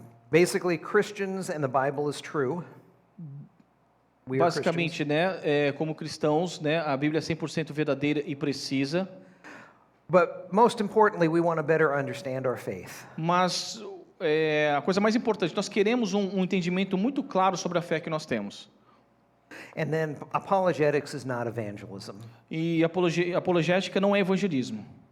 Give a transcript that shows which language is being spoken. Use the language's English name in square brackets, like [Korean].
[English] Basically, Christians and the Bible is true. We are Christians. [Portuguese] basicamente, como cristãos, a Bíblia é 100% verdadeira e precisa, [English] But most importantly, we want to better understand our faith. [Portuguese] mas a coisa mais importante, nós queremos um entendimento muito claro sobre a fé que nós temos. [English] And then apologetics is not evangelism. [Portuguese] E apologética não é evangelismo.